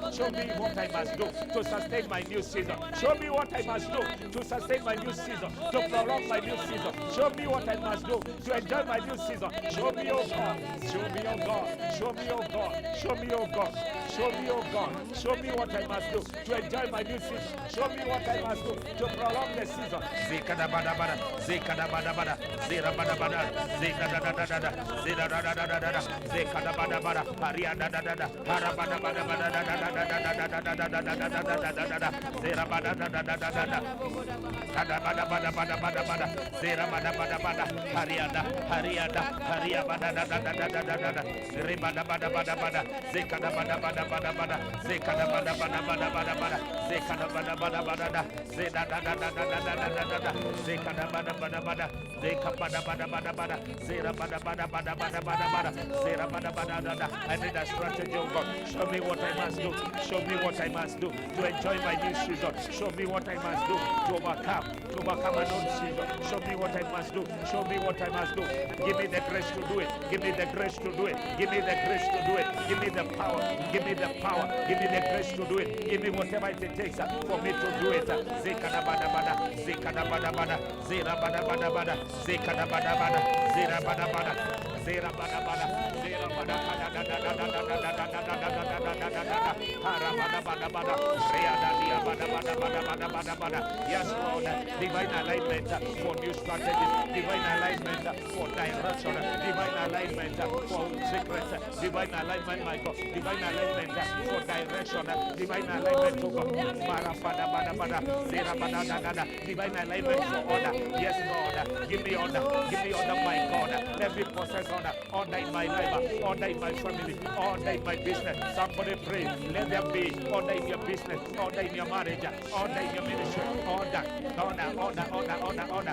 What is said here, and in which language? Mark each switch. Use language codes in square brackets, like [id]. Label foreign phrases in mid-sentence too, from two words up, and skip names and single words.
[en] Show me what I must do to sustain my new season. Show me what I must do to sustain my new season, to prolong my new season. Show me what I must do to enjoy my new season. Show me, oh God, show me, oh God, show me, oh God, show me, oh God, show me, oh God, show me what I must do to enjoy my new season. Show me what I must do to prolong the season. Zekada bada bada, zekada bada bada, zera bada bada, zekada da da da da, zera da da da da da, zekada bada bada, haria da da da da, hara bada bada bada da da da da da da da da da da da da da da da, zera bada da da da da da da, kada bada bada bada bada bada, zera bada bada bada, haria da haria bada da da da da da da da, zera bada bada bada bada, zekada bada bada bada bada, zekada bada bada bada bada bada, zekada bada bada bada da, zeda da da da da da da da da da, zekada bada bada bada, zeka bada bada bada bada, zera bada bada bada bada bada bada, zera bada bada da da. I need a strategy, oh God. Show me what I must do. Show me what I must do to enjoy my new season. Show me what I must do to overcome an old season. Show me what I must do. Show me what I must do. Give me the grace to do it. Give me the grace to do it. Give me the grace to do it. Give me the power. Give me the power. Give me the grace to do it. Give me whatever it takes for me to do it. Zekada bada bada. Zekada bada bada. Zera bada bada bada. Zekada bada bada. Zera bada bada. Zera bada bada. Zera bada bada da da da da da da da da da da da da da. Hara bada bada bada. Rea da dia bada bada bada bada bada bada. Yes, Lord. Divine alignment for new strategies. Divine alignment for direction. Divine alignment for secrets. Divine alignment, my God. Divine alignment for direction. Divine alignment to God. Mara bada bada bada. Zera bada da da da. Divine alignment for order. Yes, Lord. Give me order. Give me order, my God. Let me possess order. Order in my life. Order in my family. Order in my business. Somebody pray. Let there be order in your business. Order in your marriage. Order in your ministry. Order. Order.